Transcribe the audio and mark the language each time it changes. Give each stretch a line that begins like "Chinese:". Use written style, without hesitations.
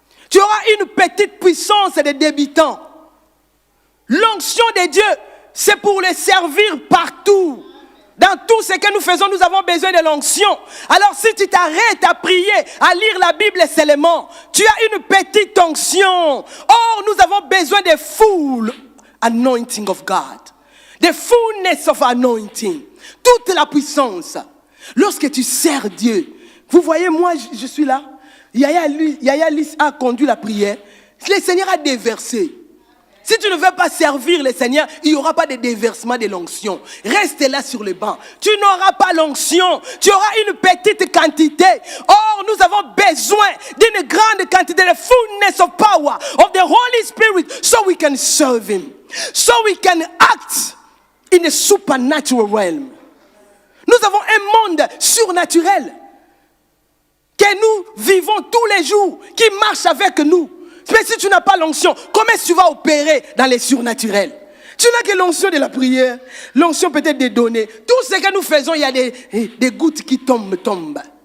French: Tu auras une petite puissance de débutant. L'onction de Dieu, c'est pour le servir partout. Dans tout ce que nous faisons, nous avons besoin de l'onction. Alors si tu t'arrêtes à prier, à lire la Bible seulement, tu as une petite onction. Or, nous avons besoin de
English: full anointing of God. The fullness of anointing.
French: Toute la puissance. Lorsque tu sers Dieu, vous voyez, moi, je suis là. Yaya Lys a conduit la prière. Le Seigneur a déversé. Si tu ne veux pas servir le Seigneur, il n'y aura pas de déversement de l'onction. Reste là sur le banc. Tu n'auras pas l'onction. Tu auras une petite quantité. Or, nous avons besoin d'une grande quantité de
English: fullness of power of the Holy Spirit so we can serve Him. So we can act in a supernatural realm.
French: Nous avons un monde surnaturel que nous vivons tous les jours, qui marche avec nous. Mais si tu n'as pas l'onction, comment est-ce que tu vas opérer dans les surnaturels? Tu n'as que l'onction de la prière, l'onction peut-être des données. Tout ce que nous faisons, il y a des gouttes qui tombent.